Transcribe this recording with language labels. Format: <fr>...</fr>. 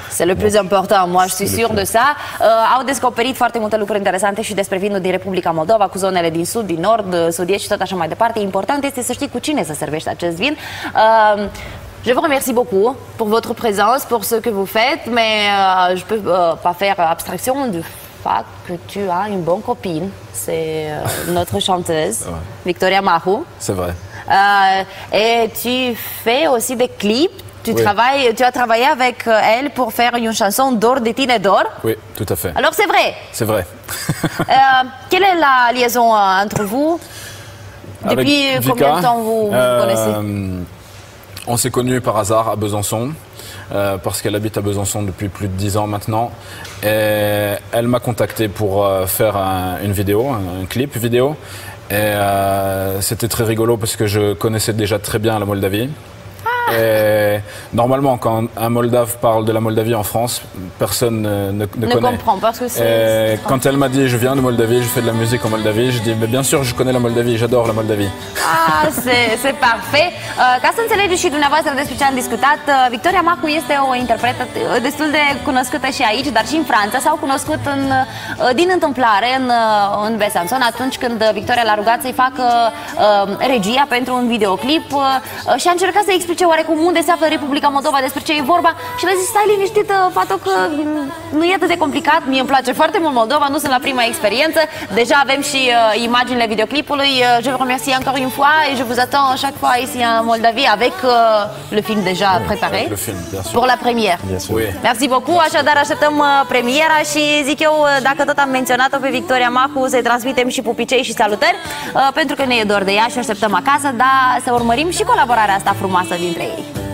<fr>C'est le plus important, moi je suis sûre de ça.</fr> <ro>Au descoperit foarte multe lucruri interesante și despre vinul din Republica Moldova, cu zonele din sud, din nord, sud-est și tot așa mai departe. Important este să știi cu cine să servești acest vin.</ro> <fr>Je vous remercie beaucoup pour votre présence, pour ce que vous faites, mais je peux pas faire abstraction du fapt que tu as une bonne copine, c'est notre chanteuse, Victoria Mahu. C'est vrai. Et tu fais aussi des clips. Tu as travaillé avec elle pour faire une chanson d'or de tine d'or. Oui, tout à fait. Alors c'est vrai. C'est vrai. Quelle est la liaison entre vous? Depuis combien de temps vous connaissez? On s'est connus par hasard à Besançon. Parce qu'elle habite à Besançon depuis plus de 10 ans maintenant. Et elle m'a contacté pour faire une vidéo, un clip vidéo. Et c'était très rigolo parce que je connaissais déjà très bien la Moldavie. Et normalement, quand un Moldave parle de la Moldavie en France, personne ne connaît. Comprend parce que c'est. Quand elle m'a dit je viens de Moldavie, je fais de la musique en Moldavie, je dis mais bien sûr je connais la Moldavie, j'adore la Moldavie. Ah, c'est parfait.</fr> <ro>Ca să înțelegeți și dumneavoastră despre ce am discutat, Victoria Mahu este o interpretă destul de cunoscută și aici, dar și în Franța. S-au cunoscut din întâmplare în Besançon atunci când Victoria l-a rugat să-i facă regia pentru un videoclip și a încercat să explice oarecum unde se află Republica Moldova, despre ce e vorba și le-a zis stai liniștită, fată, că nu e atât de complicat, mie îmi place foarte mult Moldova, nu sunt la prima</ro> <fr>expérience, déjà</fr> <ro>avem și imaginile videoclipului.</ro> <fr>Je vous remercie encore une fois et je vous attends chaque fois ici en Moldavie avec le film déjà préparé pour la première. Oui. Merci beaucoup,</fr> <ro>așadar așteptăm premiera și zic eu, dacă tot am menționat-o pe Victoria Mahu, să-i transmitem și pupicei și salutări, pentru că ne e dor de ea și așteptăm acasă, dar să urmărim și colaborarea asta frumoasă dintre ei.</ro>